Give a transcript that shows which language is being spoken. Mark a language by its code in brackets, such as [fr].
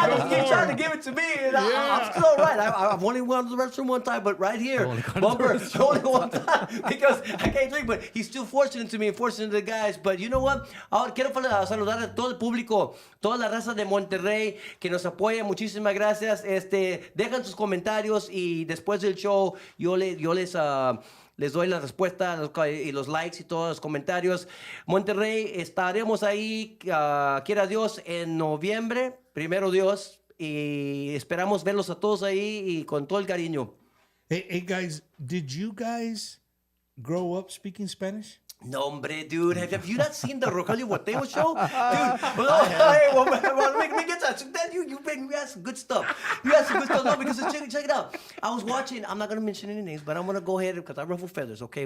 [en] He's trying to give it to me. And I'm still right. I've only went to the restroom one time, but right here, Bumper, only one time because I can't drink. But he's still fortunate to me and fortunate to the guys. But you know what? [es] Ahora quiero saludar a todo el público, toda la raza de Monterrey que nos apoya. Muchísimas gracias. Dejan sus comentarios y después del show yo les doy la respuesta y los likes y todos los comentarios. Monterrey, estaremos ahí, quiera Dios, en noviembre, primero Dios, y esperamos verlos a todos ahí y con todo el cariño. [en] Hey guys, did you guys grow up speaking Spanish? [es] No, hombre, dude. [en] Have you not seen the Rogelio Boteo show? Dude, let me get that. You asked some good stuff. You asked some good stuff. No, because check it out. I was watching, I'm not going to mention any names, but I'm going to go ahead because I ruffle feathers, okay?